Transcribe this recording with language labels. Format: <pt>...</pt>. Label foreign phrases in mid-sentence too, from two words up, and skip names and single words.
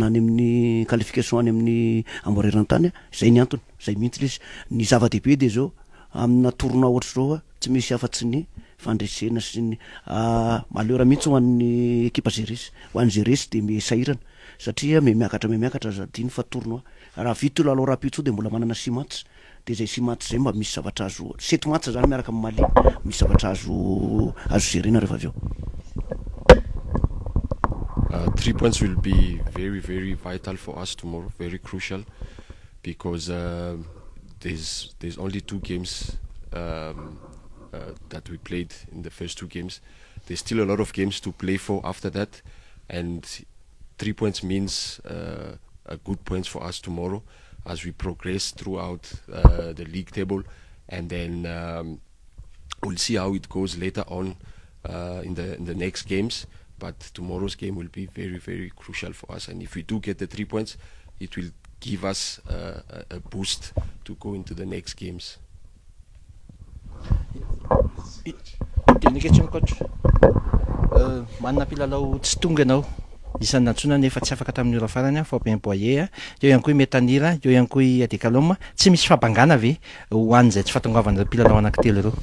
<mg>any amin'ny qualification any amin'ny amboreran-tany zay ny antony zay mihitsy izy ny zava-dehibe de zao amina tournoi ohatra zao tsy misy afa-tsy ny fandresena sy ny malheur mihitsy ho an'ny équipe Zeresy ho an'ny Zeresy de mesahirana satria miakatra zadiny fa tournoi raha vita lalao rapitso de mbola manana 6 match de zay 6 match zay mba misy zavatra azo 7 match zany miaraka amin'ny Mali misy zavatra azo gerena rehefa avy eo.</mg> <en>3 points will be very, very vital for us tomorrow, very crucial, because there's only 2 games that we played in the first 2 games. There's still a lot of games to play for after that, and 3 points means a good points for us tomorrow as we progress throughout the league table, and then we'll see how it goes later on in the next games. But tomorrow's game will be very, very crucial for us, and if we do get the 3 points, it will give us a boost to go into the next games.</en> <mg>Manana mpilalao tsy tonga ianao isan'ny nantsona nefa tsy afaka tamin'ny ora farany Fabien Boyer eo ihany koa Metanira eo ihany koa Adekaloma tsy misy fabangana ve ho an'izay tsy fahatongavan'ireo mpilalao anankitelo ireo</mg>